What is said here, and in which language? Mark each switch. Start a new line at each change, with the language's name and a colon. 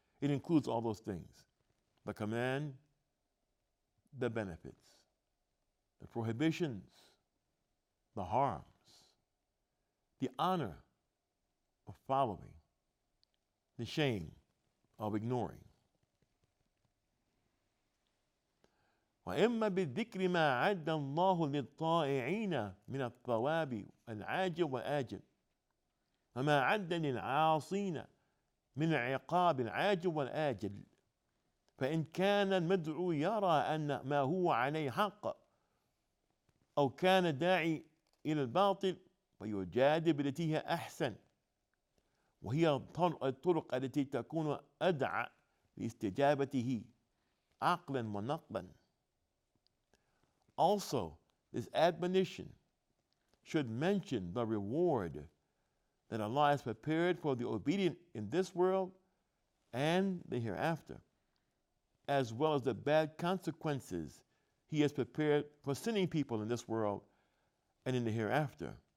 English: It includes all those things: the command, the benefits, the prohibitions, the harms, the honor of following, the shame of ignoring.
Arabic: وإما بالذكر ما أعد الله للطائعين من الثواب العاجل والآجل، وما أعد للعاصين من العقاب العاجل والآجل. فإن كان المدعو يرى أن ما هو عليه حق أو كان داعي إلى الباطل فيجادل بالتي هي أحسن، وهي الطرق التي تكون أدعى لاستجابته عقلا ونقلا.
English: Also, this admonition should mention the reward that Allah has prepared for the obedient in this world and the hereafter, as well as the bad consequences He has prepared for sinning people in this world and in the hereafter.